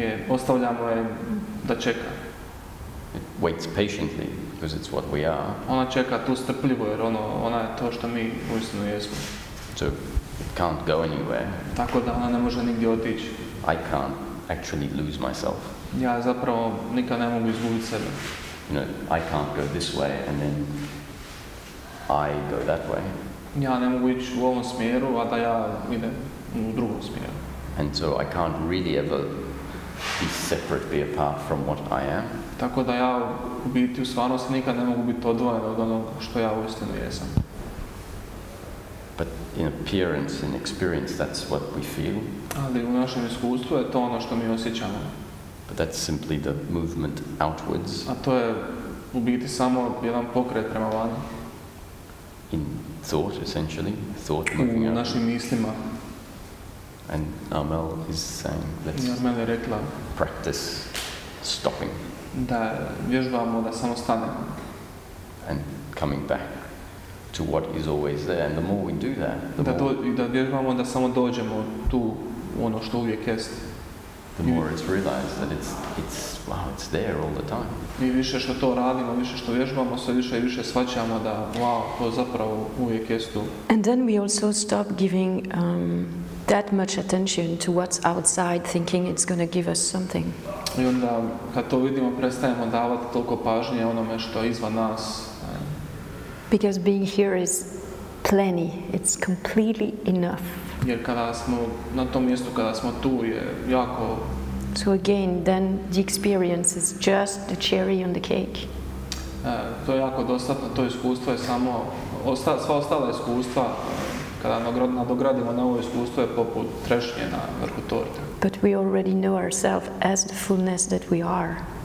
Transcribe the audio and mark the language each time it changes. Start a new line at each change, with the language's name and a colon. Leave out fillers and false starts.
Croatian: Ostavljamo je da čeka.
English: It waits patiently because it's what we are.
Croatian: Ona čeka tu strpljivo jer ona je to što mi uistinu jesmo.
English: So it can't go anywhere.
Croatian: Tako da ona ne može nigdje otići.
English: I can't actually lose myself.
Croatian: Ja zapravo nikad ne mogu izgubiti sebe.
English: You know, I can't go this way and then I go that way.
Croatian: Ja ne mogu ići u ovom smjeru, a da ja idem u drugom smjeru.
English: And so I can't really ever be separate, be apart from what I am.
Croatian: Tako da ja u biti u stvarnosti nikad ne mogu biti odvojen od onog što ja uistinu jesam.
English: But in appearance, in experience, that's what we feel.
Croatian: Ali u našem iskustvu je to ono što mi osjećamo.
English: But that's simply the movement outwards
Croatian: A to je u biti samo jedan pokret prema vani.
English: in thought, essentially. Thought moving
Croatian: U
English: out.
Croatian: našim mislima.
English: And Armel is saying let's
Croatian: Armel je rekla
English: practice stopping
Croatian: da vježbamo da samo stanemo.
English: and coming back to what is always there. And the more we do that,
Croatian: Da vježbamo da samo dođemo tu ono što uvijek jest.
English: the more it's realized that it's there all the time.
Croatian: I više što to radimo, više što vježbamo, sve više i više shvaćamo da to zapravo uvijek jest tu.
English: And then we also stop giving that much attention to what's outside, thinking it's going to give us something.
Croatian: I onda kad to vidimo, prestajemo davati toliko pažnje onome što je izvan nas.
English: Because being here is plenty, it's completely enough.
Croatian: Jer kada smo na tom mjestu, kada smo tu je jako...
English: So again, then the experience is just the cherry on the cake.
Croatian: To je jako dostatno, to iskustvo je samo... Sva ostala iskustva, kada nadogradimo na ovo iskustvo, je poput trešnje na vrhu torte.
English: But we already know ourselves as the fullness that we are.